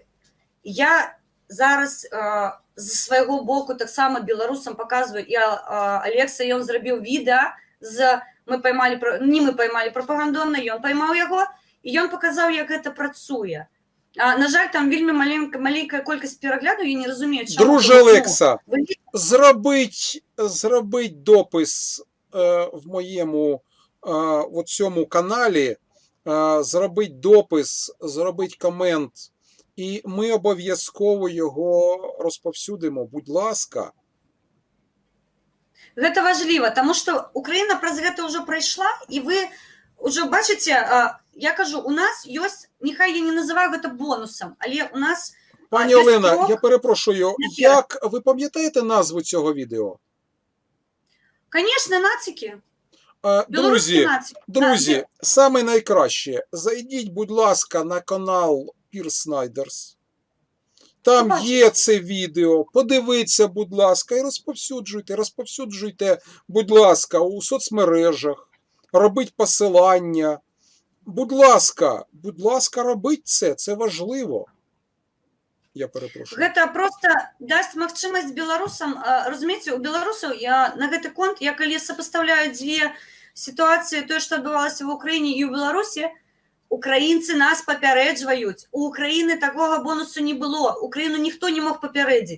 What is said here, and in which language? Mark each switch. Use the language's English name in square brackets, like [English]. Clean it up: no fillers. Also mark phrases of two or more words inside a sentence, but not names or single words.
[Belarusian] Я зараз з свайго боку таксама беларусам паказваю, і Алекса, ён зрабіў відэа, мы поймалі прапагандонна, ён поймаў яго, і ён паказаў, як гэта працуе. На жаль, там вельмі маленькая колькасць перагляду, я не разумею, чаму. [Ukrainian] Друже Олекса, зробіть допис в моєму цьому каналі, зробіть допис, зробіть комент, і ми обов'язково його розповсюдимо, будь ласка. [Belarusian] Гэта важліва, таму што Украіна праз гэта ўжо прайшла, і вы ўжо бачыце, я кажу, у нас ёсць, нехай я не называю гэта бонусам, але у нас... [Ukrainian] Пані Олена, я перепрошую, як ви пам'ятаєте назву цього відео? [Russian] Конечно, нацики. [Ukrainian] Друзі, саме найкраще, зайдіть, будь ласка, на канал Пірс Снайдерс. Там є це відео, подивіться, будь ласка, і розповсюджуйте, будь ласка, у соцмережах, робіть посилання. Будь ласка, робіть це важливо. Я перепрошую. [Belarusian] Гэта просто даст магчымасць беларусам, разумееце, у беларусаў, на гэты конт, я калі сопоставляю дзве сітуацыі, тое, што адбывалася в Украіне і ў Беларусі, украінцы нас папярэджваюць. У Украіны такога бонусу не было. Украіну ніхто не мог папярэдзіць.